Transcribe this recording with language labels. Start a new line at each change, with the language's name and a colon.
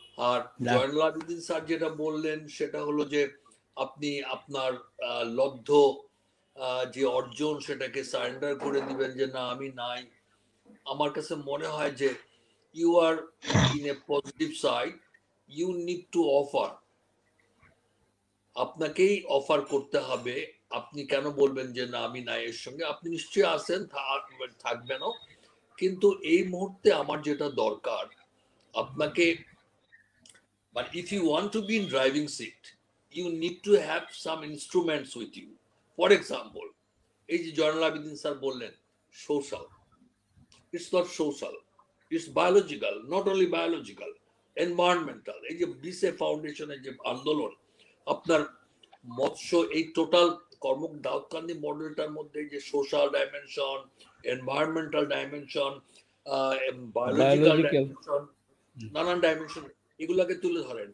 Bangla: আর Zainul Abedin sir যেটা বললেন সেটা হলো যে আপনি আপনার লব্ধ যে অর্জন সেটাকে সারেন্ডার করে দিবেন, যে না আমি নাই। আমার কাছে মনে হয় যে
English: You are in a positive side, you need to offer.
Bangla: আপনাকেই অফার করতে হবে। আপনি কেন বলবেন যে না আমি নাই এর সঙ্গে? আপনি নিশ্চয়ই আছেন, থাকবেনও, কিন্তু এই মুহূর্তে আমার যেটা দরকার আপনাকে,
English: but if you want to be in driving seat, you need to have some instruments with you. For example,
Bangla: এই যে জয়নুল আবেদিন স্যার বললেন
English: social, it's not social, it's biological, not only biological, environmental।
Bangla: এই যে BSEF ফাউন্ডেশনের যে আন্দোলন, আপনার মৎস্য এই টোটাল দাউদকান্দি মডেলটার মধ্যে যে social dimension, environmental dimension, biological dimension, নানান ডাইমেনশন এগুলাকে তুলে ধরেন।